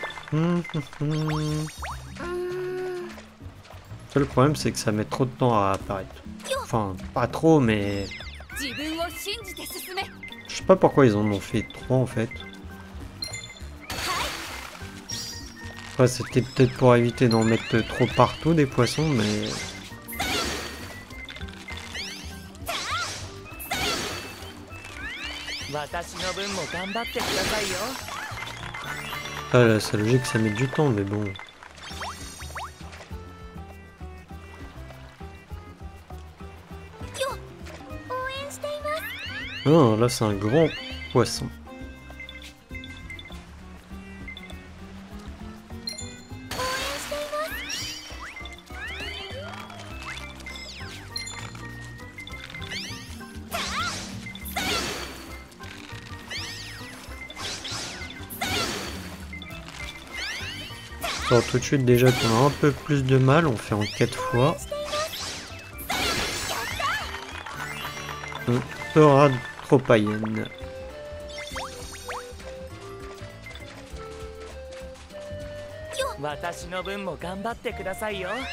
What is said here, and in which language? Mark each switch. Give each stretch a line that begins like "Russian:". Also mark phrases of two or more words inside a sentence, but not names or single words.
French: hum. Seul problème, c'est que ça met trop de temps à apparaître. Enfin, pas trop, mais...
Japanese: 自分を信じて進め。
French: Je sais pas pourquoi ils en ont fait 3 en fait. Après, c'était peut-être pour éviter d'en mettre trop partout des poissons, mais...
Japanese: 私の分も頑張ってくださいよ。
French: Ah, là, c'est logique que ça met du temps, mais bon.
Japanese: 応援しています。
French: Ah, là, c'est un grand poisson.
Japanese: 応援しています。
French: Alors, tout de suite, déjà qu'on a un peu plus de mal, on fait en 4 fois. On sera trop païenne.
Japanese: 私の分も頑張ってくださいよ。